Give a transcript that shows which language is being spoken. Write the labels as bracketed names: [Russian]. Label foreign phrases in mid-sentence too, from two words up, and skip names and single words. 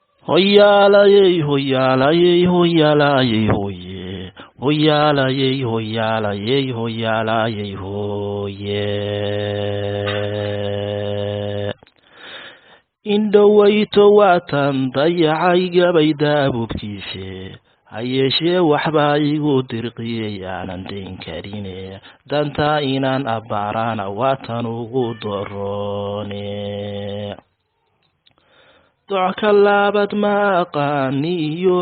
[Somali] Hoya la ye, hoya la ye, hoya la ye, hoye. Hoya la ye, hoya la ye, hoya la ye, hoye. Indhawayto waatan dayacay gabay daabubkiise ha yeeshee waxbaa igu dirqiyay aanan dayn karine dantaa inaan abbaaraana waatan ugu doroone doc ka laabad ma aqaani iyo